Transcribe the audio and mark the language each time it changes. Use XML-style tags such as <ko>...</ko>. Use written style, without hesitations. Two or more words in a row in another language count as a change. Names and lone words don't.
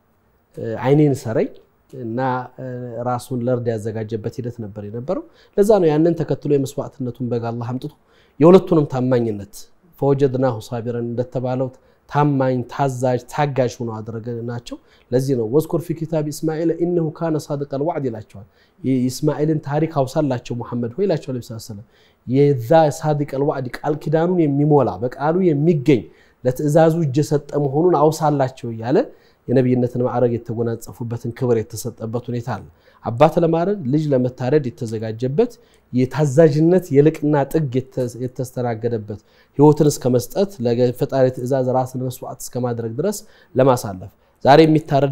<am>አይኔን ሰረኝ እና ራሱን ለርድ ያዘጋጀበት ሂደት ነበር የነበረው ለዛ ነው ያንን ተከትሎ የመስዋዕትነቱን በጋ አላህ አምጥቶ የሁለቱንም ታማኝነት</am> <ar>فوجدناه صابرا</ar> <am>እንደተባለው ታማኝ ታዛዥ ታጋሽ ሆኖ አደረገናቸው ለዚህ ነው ወዝኩር</am> <ar>في كتاب اسماعيل انه كان صادق الوعد</ar> <am>ይላቸዋል የእስማኤልን ታሪክ አውሳላቸው መሐመድ ሆይ ይላቸው ነብዩ</am> <ar>صلى الله عليه وسلم</ar> <am>የዛ</am> <ar>صادق الوعد</ar> <am>ቃል ኪዳኑን የሚሞላ በቃሉ የሚገኝ ለትእዛዙ እጅ ሰጠ መሆኑን አውሳላቸው ይያለ የነብይነትን ማዕረግ የተጎናጸፉበትን ክብር የተሰጠበት ሁኔታ አለ አባት ለማረድ ልጅ ለመታረድ የተዘጋጀበት የታዛዥነት የልቅና ጥግ የተስተናገደበት ህይወትን እስከመስጠት ለፈጣሪ ትእዛዝ ራስን መስዋዕት እስከማድረግ ድረስ ለማሳለፍ ዛሬ የሚታረድ</am>